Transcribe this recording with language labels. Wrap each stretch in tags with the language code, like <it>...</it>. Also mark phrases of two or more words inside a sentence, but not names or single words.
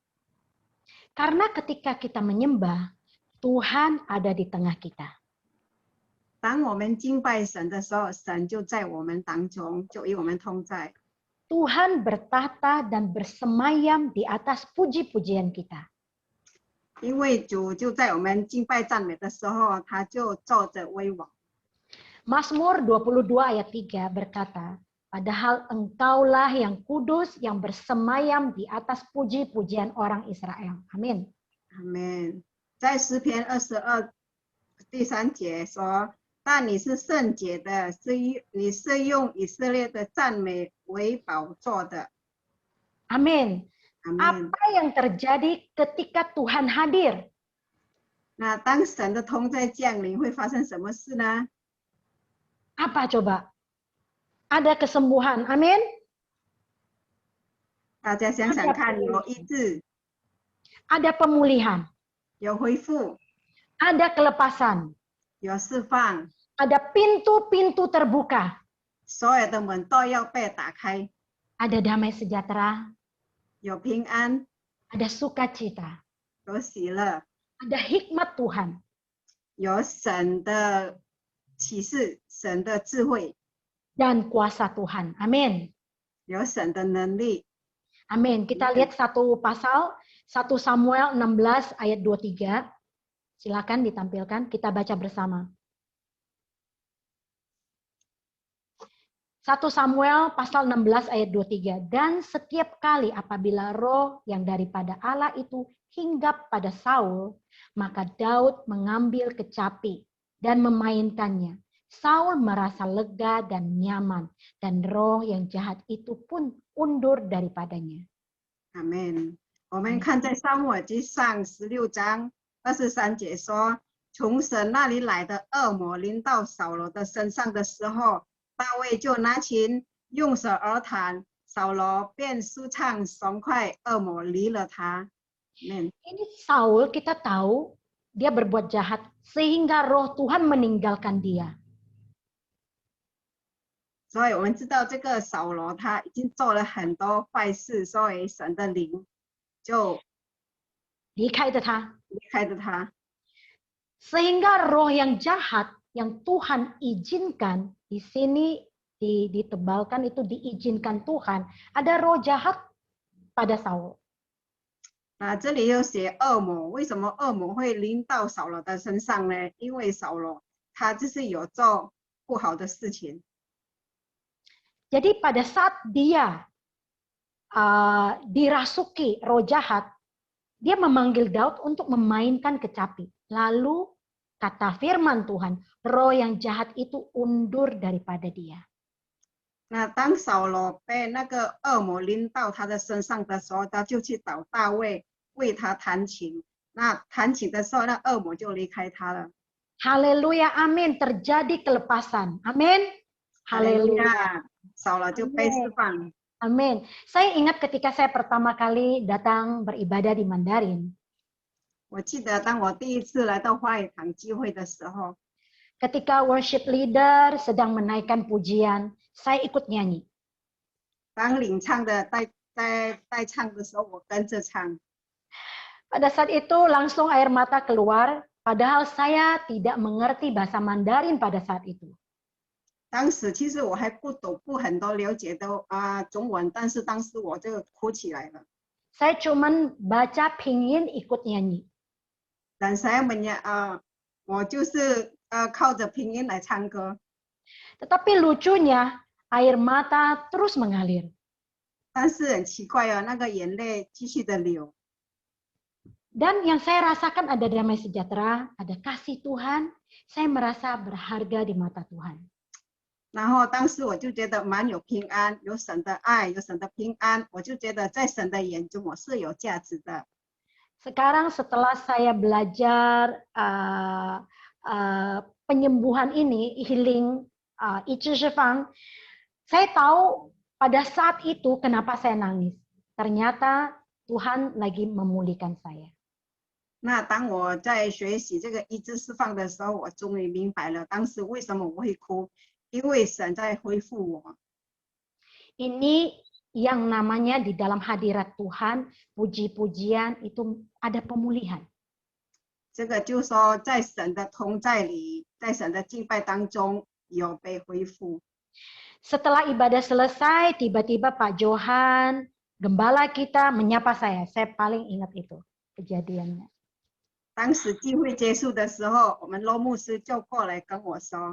<id>Karena ketika kita menyembah, Tuhan ada di tengah kita.</id> <zh>当我们敬拜神的时候，神就在我们当中，就与我们同在。</zh> <id>Tuhan bertata dan bersemayam di atas puji-pujian kita.</id> <zh>因为主就在我们敬拜赞美的时候，他就坐着威王。</zh> <id>Mazmur 22 ayat 3 berkata, padahal engkaulah yang kudus yang bersemayam di atas puji-pujian orang Israel. Amin.</id> <zh>阿门。在诗篇22第3节说，但你是圣洁的，你是用以色列的赞美为宝座的。</zh> <id>Amin.</id> <zh>阿门。</zh> <id>Apa yang terjadi ketika Tuhan hadir?</id> <zh>那当神的同在降临，会发生什么事呢？</zh> <id>Apa coba? Ada kesembuhan. Amin.</id> <zh>大家想想看，有医治，</zh> <id>Ada pemulihan.</id> <zh>有恢复，</zh> <id>Ada kelepasan.</id> <zh>有释放，</zh> <id>Ada pintu-pintu terbuka.</id> <zh>所有的门都要被打开，</zh> <id>Ada damai sejahtera.</id> <zh>有平安，</zh> <id>Ada sukacita.</id> <zh>有喜乐，</zh> <id>Ada hikmat Tuhan.</id> <zh>有神的启示，神的智慧，</zh> <id>Dan kuasa Tuhan. Amin.</id> <zh>有神的能力。</zh> <id>Amin. Kita lihat satu pasal, 1 Samuel 16 ayat 23. Silakan ditampilkan, kita baca bersama. 1 Samuel pasal 16 ayat 23. Dan setiap kali apabila roh yang daripada Allah itu hinggap pada Saul, maka Daud mengambil kecapi dan memainkannya. Saul merasa lega dan nyaman, dan roh yang jahat itu pun undur daripadanya.</id> <zh>阿门。我们看在撒母耳记上16章23节说，从神那里来的恶魔临到扫罗的身上的时候，大卫就拿琴用手而弹，扫罗便舒畅爽快，恶魔离了他。Amen.</zh> <id>Ini Saul kita tahu dia berbuat jahat sehingga roh Tuhan meninggalkan dia.</id> <zh>所以我们知道这个扫罗他已经做了很多坏事，所以神的灵就离开着他，离开了他。</zh> <id>sehingga roh yang jahat yang Tuhan izinkan di sini ditebalkan itu diizinkan Tuhan. Ada roh jahat pada Saul.</id> <zh>这里又写恶魔，为什么恶魔会临到扫罗的身上呢？因为扫罗他就是有做不好的事情。</zh> <id>Jadi pada saat dia dirasuki roh jahat, dia memanggil Daud untuk memainkan kecapi. Lalu kata firman Tuhan, roh yang jahat itu undur daripada dia.</id> <zh>那当扫罗被那个恶魔临到他的身上的时候，他就去找大卫为他弹琴。那弹琴的时候，那恶魔就离开他了。</zh> <id>Haleluya, amin. Terjadi kelepasan. Amin. Haleluya.</id> <zh>扫罗就被释放。</zh> <id>Amin. Saya ingat ketika saya pertama kali datang beribadah di Mandarin.</id> <zh>我记得当我第一次来到花语堂聚会的时候，</zh> <id>Ketika</id> <en>worship leader</en> <id>sedang menaikkan pujian, saya ikut nyanyi.</id> <zh>当领唱的带唱的时候，我跟着唱。</zh> <id>Pada saat itu langsung air mata keluar, padahal saya tidak mengerti bahasa Mandarin pada saat itu.</id> <zh>当时其实我还不很多了解的中文，但是当时我就哭起来了。</zh> <id>Saya cuman baca pingin ikut nyanyi. Dan saya</id> <zh>我就是靠着拼音来唱歌。</zh> <id>Tetapi lucunya air mata terus mengalir.</id> <zh>但是很奇怪哦，那个眼泪继续的流。</zh> <id>Dan yang saya rasakan ada damai sejahtera, ada kasih Tuhan. Saya merasa berharga di mata Tuhan.</id> <zh>然后当时我就觉得蛮有平安，有神的爱，有神的平安，我就觉得在神的眼中我是有价值的。</zh> <id>Sekarang setelah saya belajar penyembuhan ini, healing,</id> <zh>医治释放,</zh> <id>saya tahu pada saat itu kenapa saya nangis. Ternyata Tuhan lagi memulihkan saya.</id> <zh>那当我在学习这个医治释放的时候，我终于明白了当时为什么我会哭，因为神在恢复我。</zh> <id>Ini yang namanya di dalam hadirat Tuhan, puji-pujian itu ada pemulihan.</id> <zh>这个就是说，在神的同在里，在神的敬拜当中有被恢复。</zh> <id>Setelah ibadah selesai, tiba-tiba Pak Johan, gembala kita menyapa saya. Saya paling ingat itu kejadiannya.</id> <zh>当时聚会结束的时候，我们罗牧师就过来跟我说</zh>